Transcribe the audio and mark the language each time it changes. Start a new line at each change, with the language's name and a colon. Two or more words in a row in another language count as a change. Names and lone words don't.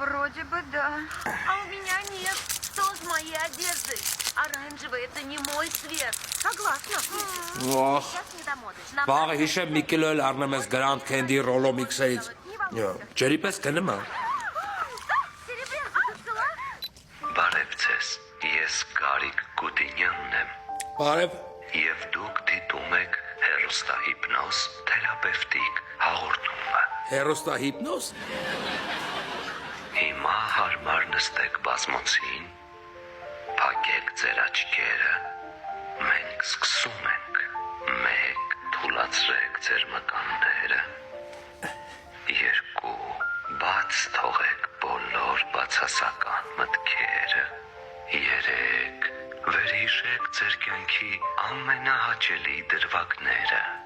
Russian: Вроде бы да. А у меня нет. Что с моей одеждой? Оранжевый — это не мой цвет. Согласна. Ох, Сейчас не до моды. Нам
Armenian: վաղը հիշեմ մի կիլո էլ առնեմ ես Grand Candy Rollo Mix-երից։ Ջերի պես կնեմ ա։
Russian: Серебрянку ты взяла?
Armenian: Բարև ձեզ, ես Գարիկ Գուդինյանն եմ Բարև։ և դուք դիտում եք հեռուստահիպնոզ թերապևտիկ հաղորդումը։ Հերոստահիպնոզ։ Հիմա հարմար նստեք բազմոցին, փակեք ձեր աչքերը, մենք սկսում ենք, մեկ թուլացրեք ձեր մկանները, երկու բաց թողեք բոլոր բացասական մտքերը, երեք վերհիշեք ձեր կյանքի ամենահաճելի դրվագները,